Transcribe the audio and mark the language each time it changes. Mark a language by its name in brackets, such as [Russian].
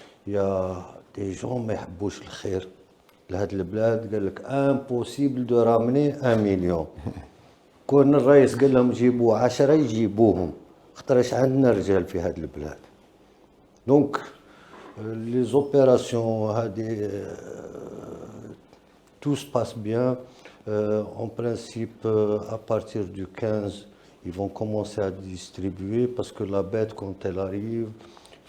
[French] Il y a des gens [Arabic] ما يحبوش الخير لهاد البلاد. قال لك [French] impossible de ramener 1 million. [Arabic] كون الرئيس قال لهم جيبوا 10 يجيبوهم. خاطرش عندنا رجال في هاد البلاد. [French] Donc, les opérations, tout se passe bien. En principe, à partir du 15, ils vont commencer à distribuer parce que la bête, quand elle arrive, il